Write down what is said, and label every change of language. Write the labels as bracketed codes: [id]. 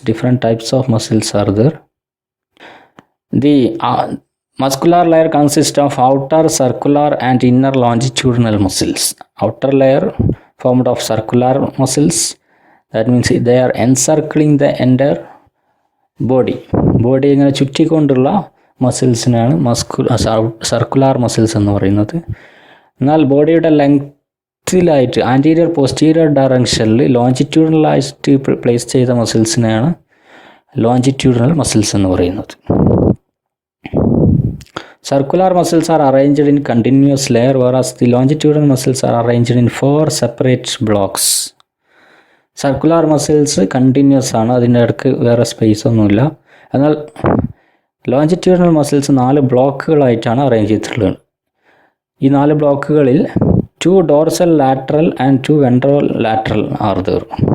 [en] Different types of muscles are there. The muscular layer consists of outer circular and inner longitudinal muscles. Outer layer formed of circular muscles, that means they are encircling the entire body. [ml] Body ഇങ്ങനെ ചുറ്റിക്കൊണ്ടുള്ള മസിൽസിനാണ് circular muscles എന്ന് പറയുന്നത്. എന്നാൽ ബോഡിയുടെ ലെങ്ത്തിലായിട്ട് anterior posterior ഡയറക്ഷനിൽ ലോഞ്ചിറ്റ്യൂഡിനലായിട്ട് place ചെയ്ത മസിൽസിനെയാണ് longitudinal muscles എന്ന് പറയുന്നത്. [en] Circular muscles are arranged in continuous layer, whereas the longitudinal muscles are arranged in 4 separate blocks. [ml] Circular muscles continuous ആണ്, അതിൻ്റെ ഇടയ്ക്ക് വേറെ സ്പേസ് ഒന്നുമില്ല. എന്നാൽ ലോഞ്ചിറ്റ്യൂഡിനൽ മസിൽസ് 4 ബ്ലോക്കുകളായിട്ടാണ് അറേഞ്ച് ചെയ്തിട്ടുള്ളത്. ഈ 4 ബ്ലോക്കുകളിൽ [en] 2 dorsal lateral and 2 ventral lateral are there.